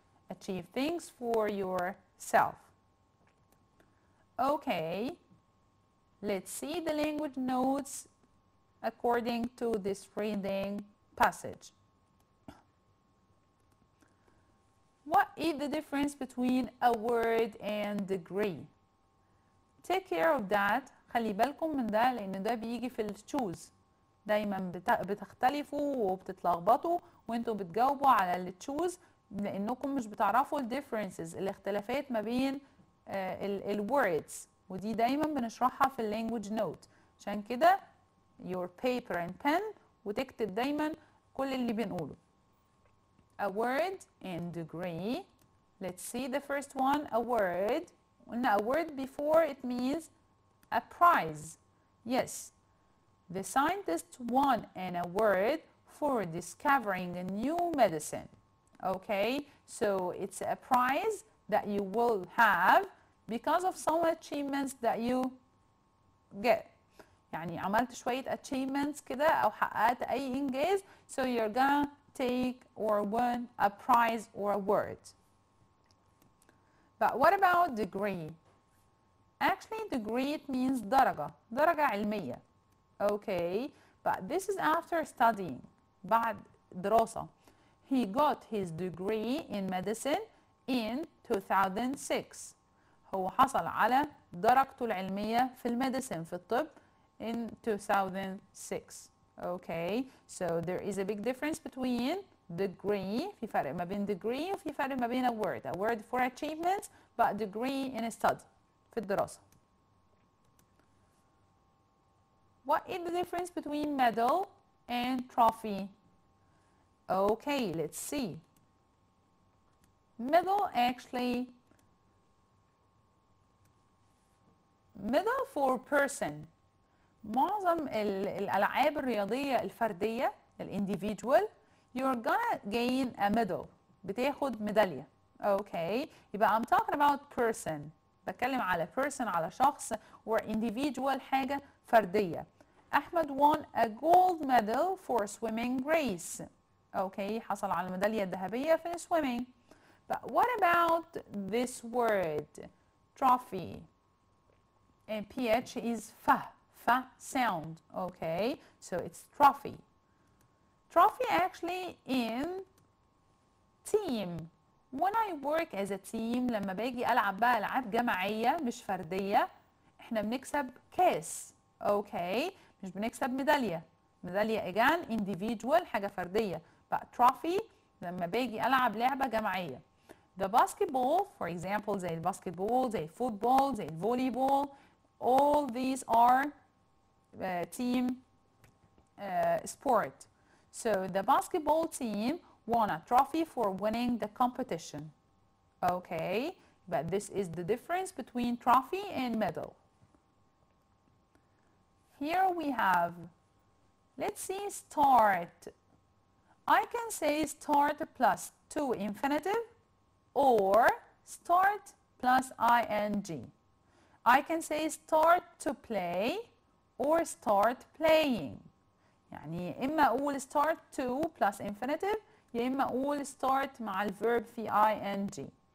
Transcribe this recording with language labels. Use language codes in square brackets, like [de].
[en] Achieve things for yourself. Okay, let's see the language notes according to this reading passage. What is the difference between a word and degree? Take care of that. [ar] خلي بالكم من ده لأن ده بيجي في التشوز. دايما بتختلفوا وبتتلخبطوا وانتوا بتجاوبوا على التشوز لأنكم مش بتعرفوا الديفرنسز الاختلافات ما بين الوردز ودي دايما بنشرحها في اللانجوج نوت. عشان كده [en] your paper and pen [ar] وتكتب دايما كل اللي بنقوله. [en] A word and degree. Let's see the first one, a word. [ar] قلنا [en] a word before it means a prize. Yes, the scientist won an award for discovering a new medicine. Okay, so it's a prize that you will have because of some achievements that you get. [ar] يعني عملت شوية [en] achievements [ar] كده أو حققت أي إنجاز [en] so you're gonna take or win a prize or award. But what about degree? Actually, degree it means [ar] درجة علمية. [en] Okay, but this is after studying. [ar] بعد دراسة. [en] He got his degree in medicine in 2006. [ar] هو حصل على درجته العلمية في الميديسين في الطب [en] in 2006. Okay, so there is a big difference between degree. [ar] في فرق ما بين degree وفي فرق ما بين award. [en] Award for achievements, but degree in a study. [ar] في الدراسة. [en] What is the difference between medal and trophy? Okay, let's see. Medal actually, medal for person. [ar] معظم الألعاب الرياضية الفردية [en] individual you're gonna gain a medal. [ar] بتاخد ميدالية. [en] Okay, [ar] يبقى [en] I'm talking about person. [ar] بتكلم على person على شخص or individual حاجة فردية. [en] أحمد won a gold medal for swimming race. [ar] Okay, حصل على الميدالية الذهبية في swimming. [en] But what about this word? Trophy. And PH is fa sound. Okay, so it's trophy. Trophy actually in team. When I work as a team [ar] لما باجي ألعب بقى ألعاب جماعية مش فردية إحنا بنكسب كاس. Okay, مش بنكسب ميدالية. ميدالية [en] again individual [ar] حاجة فردية. [en] But trophy [ar] لما باجي ألعب لعبة جماعية. [en] The basketball, for example, [ar] زي الباسكتبول, زي الفوتبول, زي الفوليبول, [en] all these are team sport. So the basketball team won a trophy for winning the competition. Okay, but this is the difference between trophy and medal. Here we have, let's see, start. I can say start plus to infinitive or start plus ing. I can say start to play or start playing. [ar] يعني يا إما أقول [en] start to plus infinitive [ar] يا إما أقول start مع الverb في ing.